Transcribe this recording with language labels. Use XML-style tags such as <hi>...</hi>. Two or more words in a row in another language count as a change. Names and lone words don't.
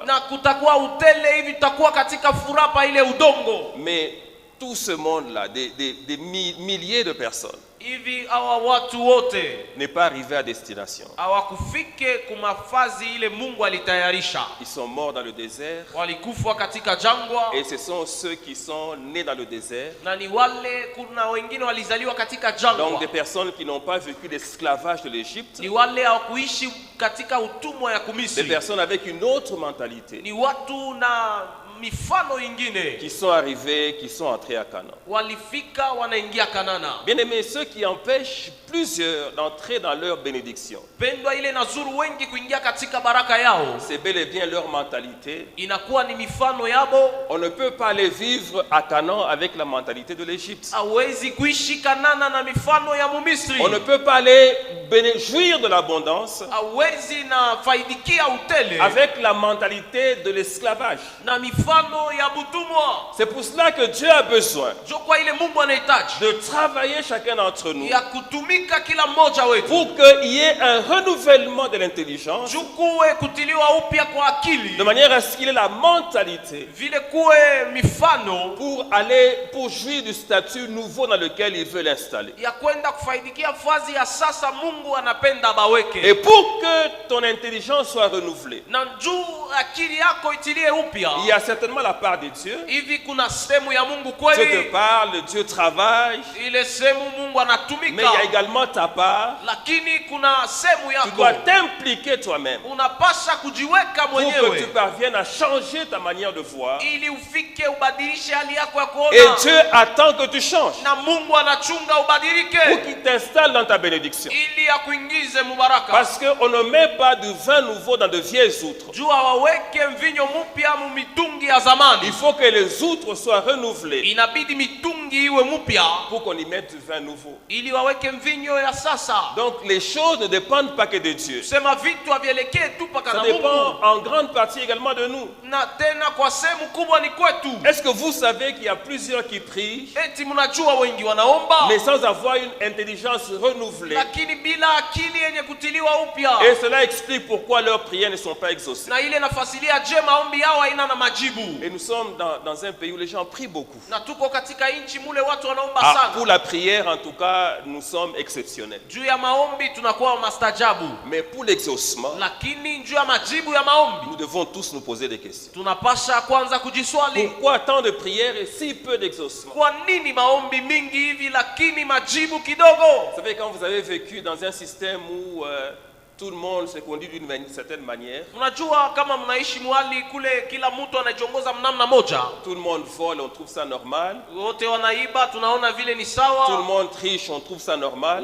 <sw>Na kutakuwa utele hivi tutakuwa katika furaha ile udongo.</sw> <fr>Mais tout ce monde-là, des milliers de personnes,</fr> <sw>Hivi hawa watu wote</sw> <fr>n'est pas arrivé à destination.</fr> <sw>hawakufike kumafazi ile Mungu alitayarisha.</sw> <fr>Ils sont morts dans le désert,</fr> <sw>Walikufa katika jangwa.</sw> <fr>et ce sont ceux qui sont nés dans le désert.</fr> <sw>Na ni wale kuna wengine walizaliwa katika</sw> <fr>Donc</fr> <sw>jangwa.</sw> <fr>des personnes qui n'ont pas vécu l'esclavage de l'Égypte,</fr> <sw>Ni wale hawakuishi katika utumwa ya</sw> <fr>des</fr> <sw>Kumisri.</sw> <fr>personnes avec une autre mentalité,</fr> <sw>Ni watu na mifano ingine.</sw> <fr>qui sont arrivés, qui sont entrés à Canaan.</fr> <sw>Walifika wanaingia Kanana.</sw> <fr>Bien-aimés, ceux qui empêchent plusieurs d'entrer dans leur bénédiction,</fr> <sw>Pendwa ile nazuru wengi kuingia katika baraka yao.</sw> <fr>c'est bel et bien leur mentalité.</fr> <sw>Inakuwa ni mifano yabo.</sw> <fr>On ne peut pas aller vivre à Canaan avec la mentalité de l'Égypte.</fr> <sw>Hawezi kuishi Kanana na mifano ya Mumisri.</sw> <fr>On ne peut pas aller jouir de l'abondance</fr> <sw>Hawezi na faidikia utele</sw> <fr>avec la mentalité de l'esclavage.</fr> <sw>na mifano ya butumwa.</sw> <fr>C'est pour cela que Dieu a besoin</fr> <sw>Jo kwa ile Mungu anahitaji</sw> <fr>de travailler chacun d'entre nous</fr> <sw>ya kutumika kila mmoja wetu.</sw> <fr>pour qu'il y ait un renouvellement de l'intelligence,</fr> <sw>Jukuwe kutiliwa upya kwa akili.</sw> <fr>de manière à ce qu'il ait la mentalité</fr> <sw>Vile kuwe mifano</sw> <fr>pour jouir du statut nouveau dans lequel il veut l'installer.</fr> <sw>ya kwenda kufaidikia fazi ya sasa Mungu anapenda baweke.</sw> <fr>Et pour que ton intelligence soit renouvelée,</fr> <sw>Na juu akili yako itilie upya.</sw> <fr>il y a certainement la part de Dieu.</fr> <sw>Hivi kuna sehemu ya Mungu</sw> <fr>Dieu te</fr> <sw>kweli.</sw> <fr>parle, Dieu travaille,</fr> <sw>Ile sehemu Mungu</sw> <fr>mais il y a</fr> <sw>anatumika.</sw> <fr>également ta part.</fr> <sw>Lakini kuna sehemu</sw> <fr>Tu dois</fr> <sw>yako</sw> <fr>t'impliquer toi-même</fr> <sw>unapasha kujiweka</sw> <fr>pour que tu</fr> <sw>mwenyewe</sw> <fr>parviennes à changer ta manière de voir.</fr> <sw>ili ufike ubadilishe hali yako ya</sw> <fr>Et</fr> <sw>kuona.</sw> <fr>Dieu attend que tu changes</fr> <sw>Na Mungu anachunga</sw> <fr>pour</fr> <sw>ubadilike</sw> <fr>qu'il t'installe dans ta bénédiction.</fr> <sw>ili akuingize mubaraka.</sw> <fr>Parce qu'on ne met pas du vin nouveau dans de vieilles outres.</fr> <sw>Juu hawaweke mvinyo mpya mu mitungi ya</sw> <fr>Il</fr> <sw>zamani.</sw> <fr>faut que les outres soient renouvelées</fr> <sw>Inabidi mitungi iwe mpya</sw> <fr>pour qu'on y mette du vin nouveau.</fr> <sw>ili waweke mvinyo ya sasa.</sw> <fr>Donc les choses ne dépendent pas que de Dieu.</fr> <sw>Sema vitu havielekee tu paka</sw> <fr>Ça</fr> <sw>na</sw> <fr>dépend</fr> <sw>Mungu,</sw> <fr>en grande partie également de nous.</fr> <sw>na tena kwa sehemu kubwa ni kwetu.</sw> <fr>Est-ce que vous savez qu'il y a plusieurs qui prient,</fr> <sw>Eti mnajua wengi wanaomba</sw> <fr>mais sans avoir une intelligence renouvelée?</fr> <sw>lakini bila akili yenye kutiliwa upya,</sw> <fr>Et cela explique pourquoi leurs prières ne sont pas exaucées.</fr> <sw>na ile nafasilia je maombi yao haina na majibu.</sw> <fr>Et nous sommes dans un pays où les gens prient beaucoup.</fr> <sw>Na tuko katika nchi mule watu wanaomba Ah, sana.</sw> <fr>pour la prière, en tout cas, nous sommes exceptionnels.</fr> <sw>Juu ya maombi tunakuwa mastajabu,</sw> <fr>Mais pour l'exaucement,</fr> <sw>lakini juu ya majibu ya maombi</sw> <fr>nous devons tous nous poser des questions.</fr> <sw>tunapasha kwanza kujiswali,</sw> <fr>Pourquoi tant de prières et si peu d'exaucement?</fr> <sw>kwa nini maombi mingi hivi lakini majibu kidogo?</sw> <fr>Vous savez, quand vous avez vécu dans un système où tout le monde se conduit d'une certaine manière,</fr> <sw>Unajua kama mnaishi mwali kule kila mtu anajiongoza mnamna moja,</sw> <fr>tout le monde vole, on trouve ça normal.</fr> <sw>wote wanaiba tunaona vile ni</sw> <fr>Tout le</fr> <sw>sawa,</sw> <fr>monde triche, on trouve ça normal.</fr>